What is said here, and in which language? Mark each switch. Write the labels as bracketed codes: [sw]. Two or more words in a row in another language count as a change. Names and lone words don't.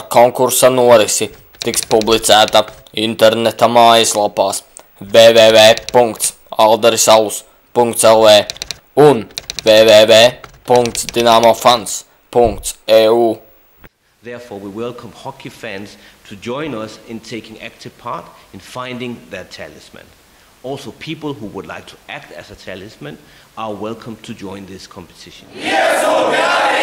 [lv] konkursa norisi tiks publicēta interneta mājaslapās www.alderisalus.lv un www.dinamofans.eu. [en] Therefore, we welcome hockey fans to join us in taking active part in finding their talisman. Also, people who would like to act as a talisman are welcome to join this competition. Yes,